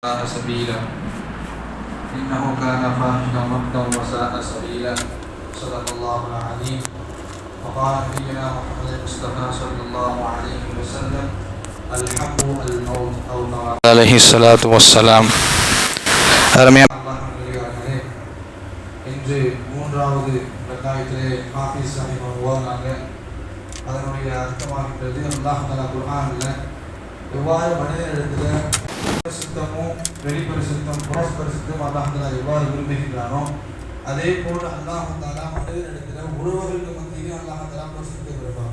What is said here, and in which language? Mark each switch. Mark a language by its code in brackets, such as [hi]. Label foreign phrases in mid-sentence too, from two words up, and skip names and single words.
[ar] سبيلا إنه كان فاحشا مقتا وساء سبيلا صدق الله العظيم وقال نبينا محمد المصطفى صلى الله عليه وسلم الحق الموت أو كما عليه الصلاة والسلام. [ta] இன்று மூன்றாவது ரக்காயத்திலே ஹாஃபிஸ் ரஹிமஹு ஓதுனாங்க. அதனுடைய அர்த்தமாகின்றது அல்லாஹ் தஆலா குர்ஆனில் எவ்வாறு மனிதனிடத்தில் பரிசுத்தமும் வெளிப்பரிசுத்தம் புறப்பரிசுத்தம் அல்லாஹ் தஆலா எவ்வாறு விரும்புகின்றானோ அதே போல் அல்லாஹ் தஆலா மனிதனிடத்தில் உறவுகளுக்கு மத்தியிலே அல்லாஹ் தஆலா பரிசுத்தம் விரும்புகிறான்.